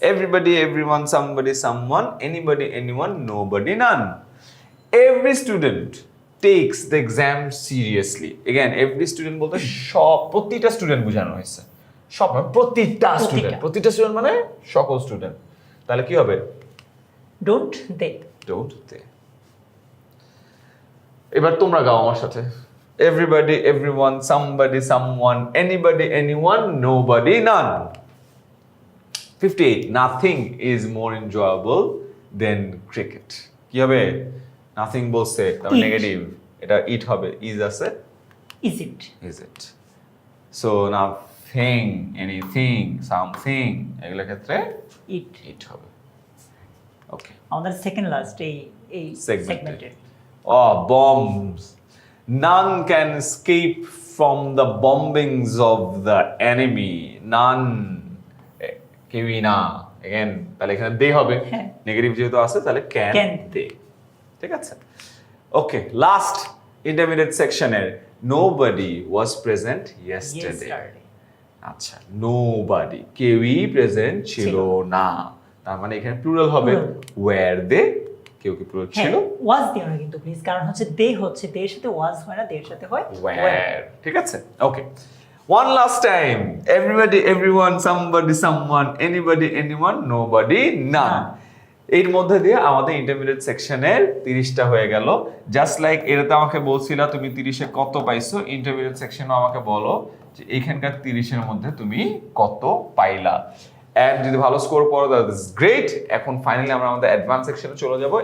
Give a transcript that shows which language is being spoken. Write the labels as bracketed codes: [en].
[en] Everybody, everyone, somebody, someone, anybody, anyone, nobody, none. Every student takes the exam seriously. Again, every student [bn] বলতে সব, প্রতিটা student বোঝানো হয়েছে, সব মানে প্রতিটা স্টুডেন্ট, প্রতিটা স্টুডেন্ট মানে সকল স্টুডেন্ট। তাহলে কি হবে, [en] Don't they, don't they. [bn] এবার তোমরা গাও আমার সাথে, [en] everybody, everyone, somebody, someone, anybody, anyone, nobody, none. 58. Nothing is more enjoyable than cricket. [bn] কি হবে? Nothing বলছে তার [en] It. [bn] নেগেটিভ, এটা ইট হবে, ইজ আছে, [en] Is it is it. So nothing, anything, something [bn] এগুলোর ক্ষেত্রে [en] it [bn] ইট হবে। ওকে, আমাদের সেকেন্ড লাস্ট এই সেগমেন্টের [en] oh, bombs. None can escape from the bombings of the enemy. [bn] None. কেউই না। Again, তাহলে এখানে দে হবে। হ্যাঁ। নেগেটিভ যেহেতু আছে তাহলে ক্যান [en] Can. [bn] দে। ঠিক আছে? [en] Okay, last intermediate সেকশনের nobody was present yesterday. [bn] আচ্ছা, নোবডি, কেউই প্রেজেন্ট ছিল না। তার মানে এখানে প্লুরাল হবে [en] were they, [bn] কেউ কি প্লুরাল ছিল? ওয়াজ দিও না কিন্তু প্লিজ, কারণ হচ্ছে দে হচ্ছে দের সাথে ওয়াজ হয় না, দের সাথে হয় [en] Where? [bn] ঠিক আছে? [en] Okay. One last time. Everybody, everyone, somebody, someone, anybody, anyone, nobody, none. [bn] এর মধ্যে দিয়ে আমাদের ইন্টারমিডিয়েট সেকশনের 30টা হয়ে গেল। জাস্ট লাইক এটাতে আমাকে বলছিলা তুমি 30-এ কত পাইছো, ইন্টারমিডিয়েট সেকশনও আমাকে বলো যে এখানকার 30-এর মধ্যে তুমি কত পাইলা। এন্ড যদি ভালো স্কোর করো [en] That is great. [bn] এখন ফাইনালি আমরা আমাদের অ্যাডভান্স সেকশনে চলে যাব।